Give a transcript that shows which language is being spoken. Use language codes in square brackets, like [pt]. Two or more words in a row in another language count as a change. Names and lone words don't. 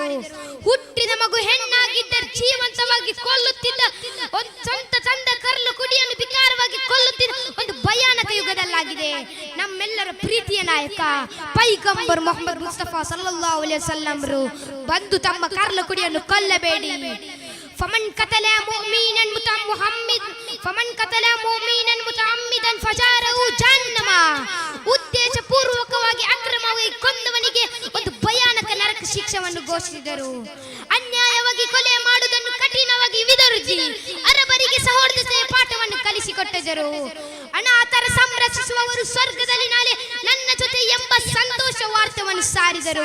[kn] ಹುಟ್ಟಿದ ಮಗು ಹೆಣ್ಣಾಗಿದ್ದರೆ ಜೀವಂತವಾಗಿ ಕೊಲ್ಲುತ್ತಿದ್ದ, ಸ್ವಂತ ತಂದೆ ಕರಲು ಕುಡಿಯನ್ನು ವಿಕಾರವಾಗಿ ಕೊಲ್ಲುತ್ತಿದ್ದ ಒಂದು ಭಯಾನಕ ಯುಗದಲ್ಲಾಗಿದೆ. ನಮ್ಮೆಲ್ಲರ ಪ್ರೀತಿಯ ನಾಯಕ ಪೈಗಂಬರ್ ಮೊಹಮ್ಮದ್ ಮುಸ್ತಫಾ [ar] صلى الله عليه وسلم [kn] ಬಂದು ತಮ್ಮ ಕರಲು ಕುಡಿಯನ್ನು ಕೊಲ್ಲಬೇಡಿ. [ar] فمن قتل مؤمنا متعمدا فجاره جهنم. [kn] ಉದ್ದೇಶಪೂರ್ವಕವಾಗಿ ಅಕ್ರಮವಾಗಿ ಕೊಂದವನಿಗೆ ಒಂದು ಭಯಾನಕ ನರಕ ಶಿಕ್ಷೆಯನ್ನು ಘೋಷಿಸಿದರು. ಅನ್ಯಾಯವಾಗಿ ಕೊಲೆ ಮಾಡುವುದನ್ನು ಕಠಿಣವಾಗಿ ವಿರೋಧಿಸಿ ಅರಬರಿಗೆ ಸಹೋದರತೆಯ ಪಾಠವನ್ನು ಕಲಿಸಿಕೊಟ್ಟಿದ್ದರು. ಅನಾಥರ ಸಂರಕ್ಷಿಸುವವರು ಸ್ವರ್ಗದಲ್ಲಿ ನಾಳೆ ನನ್ನ ಜೊತೆ ಎಂಬ ಸಂತೋಷ ವಾರ್ತೆಯನ್ನು ಸಾರಿದರು.